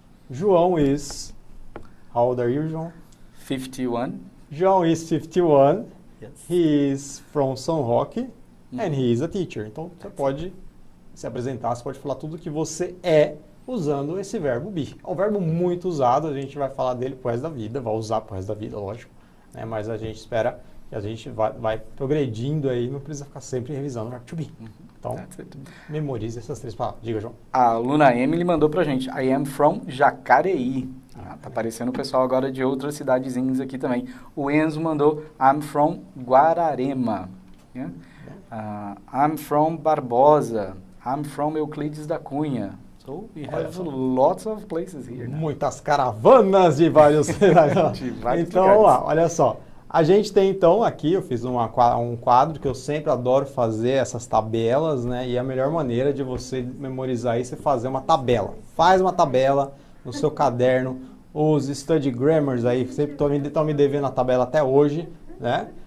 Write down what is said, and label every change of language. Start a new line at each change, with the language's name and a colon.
English: João is, how old are you, João? 51. João is 51, Yes. he is from São Roque, and he is a teacher.
Portuguese: Então, você pode se apresentar, você pode falar tudo que você é usando esse verbo be. É um verbo muito usado, a gente vai falar dele pro resto da vida, vai usar pro resto da vida, lógico, né? Mas a gente espera que a gente vai progredindo aí, não precisa ficar sempre revisando o verbo to be. Então,
English: That's it.
Portuguese: memorize essas três palavras. Diga, João. A aluna Emily mandou pra gente,
English: I am from Jacareí.
Portuguese: Tá aparecendo o pessoal agora de outras cidadezinhas aqui também. O Enzo mandou,
English: I'm from Guararema. Yeah? I'm from Barbosa. I'm from Euclides da Cunha. So we have lots of places here. Now.
Portuguese: Muitas caravanas de vários... De vários então, lugares. vamos lá, olha só. A gente tem, então, aqui, eu fiz um quadro que eu sempre adoro fazer, essas tabelas, né? E a melhor maneira de você memorizar isso é fazer uma tabela. Faz uma tabela no seu caderno, os study grammars aí, sempre estão me devendo a tabela até hoje, né?